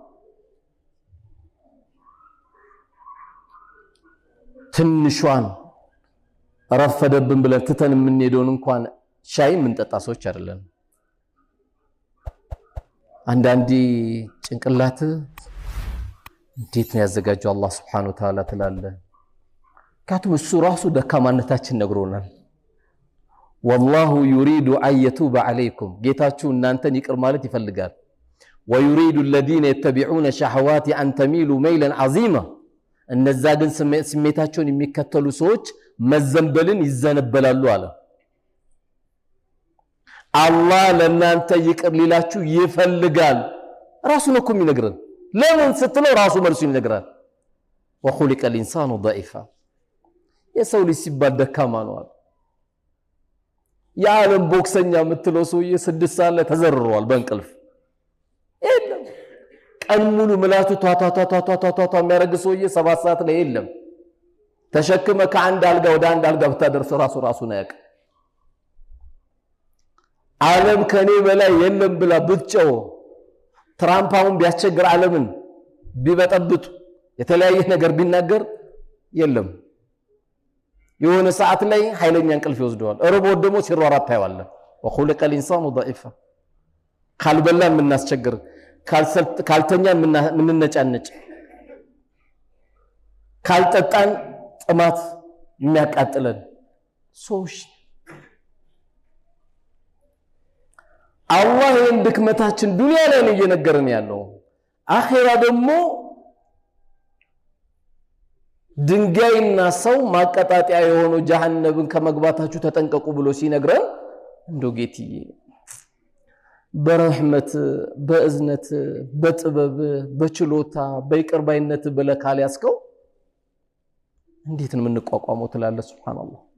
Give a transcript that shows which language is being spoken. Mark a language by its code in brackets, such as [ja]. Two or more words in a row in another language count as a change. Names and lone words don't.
[am] ትንሿን ረፈደብን ብለን ትተን የምንሄደውን እንኳን ሻይ ምንጠጣ ሰዎች አይደለም። አንዳንዴ ጭንቅላት እንዴት ነው ያዘጋጀው አላህ [ar] سبحانه وتعالى [am] ትላለ። ካቱም እሱ ራሱ ደካማነታችን ነግሮናል። [ar] والله يريد أن يتوب عليكم [am] ጌታችሁ እናንተን ይቅር ማለት ይፈልጋል። [ar] ويريد الذين يتبعون شهوات أن تميلوا ميلا عظيما [am] እነዛ ግን ስሜታቸውን የሚከተሉ ሰዎች መዘንበልን ይዘነበላሉ አለ። አላህ ለእናንተ ይቅር ሊላችሁ ይፈልጋል። ራሱ ነው እኮ የሚነግረን። ለምን ስትለው ራሱ መልሱ ይነግራል። [ar] وخلق الإنسان ضعيفا [am] የሰው ልጅ ሲባል ደካማ ነው አለ። የዓለም ቦክሰኛ የምትለው ሰውዬ 6 ሰዓት ላይ ተዘርሯል በእንቅልፍ የለም። ቀን ሙሉ ምላቱ ቷቷቷቷቷቷ የሚያረግ ሰውዬ 7 ሰዓት ላይ የለም። ተሸክመ ከአንድ አልጋ ወደ አንድ አልጋ ብታደርሰው ራሱ ነው ያውቅ። ዓለም ከኔ በላይ የለም ብላ ብትጨው ትራምፓውን ቢያስቸግር ዓለምን ቢበጠብጡ የተለያየ ነገር ቢናገር የለም። የሆነ ሰዓት ላይ ኃይለኛ እንቅልፍ ይወስደዋል። እርቦት ደግሞ ሲሯሯጥ ታየዋለ። [ar] وخلق الإنسان ضعيفا [am] ካልበላን ምናስቸግር ካልተኛን ምንነጫነጭ ካልጠጣን ጥማት የሚያቃጥለን ሰዎች አላህ ይህን ድክመታችን ዱንያ ላይ ነው እየነገረን ያለው። አኺራ ደግሞ ድንጋይና ሰው ማቀጣጣያ የሆነው ጀሃነምን ከመግባታችሁ ተጠንቀቁ ብሎ ሲነግረን እንደው ጌትዬ በረህመት በእዝነት በጥበብ በችሎታ በይቅርባይነት በለካል ያስከው እንዴት ነው የምንቋቋመው ትላለህ። ሱብሃንአላህ።